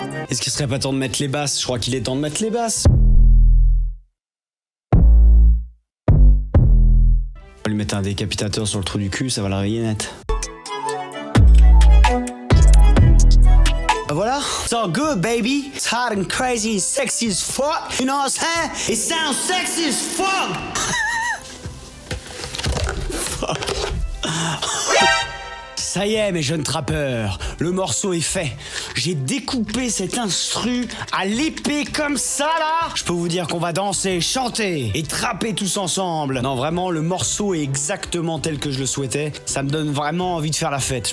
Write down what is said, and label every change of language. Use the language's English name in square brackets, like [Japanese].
[French] Est-ce qu'il serait pas temps de mettre les basses? Je crois qu'il est temps de mettre les basses. On va lui mettre un décapitateur sur le trou du cul, ça va le réveiller net. Voilà, [English] It's all good, baby. It's hot and crazy and sexy as fuck. You know what I'm saying? It sounds sexy as fuck. [French] Ça y est, mes jeunes trappeurs, le morceau est fait. J'ai découpé cet instru à l'épée comme ça, là. Je peux vous dire qu'on va danser, chanter et trapper tous ensemble. Non, vraiment, le morceau est exactement tel que je le souhaitais. Ça me donne vraiment envie de faire la fête.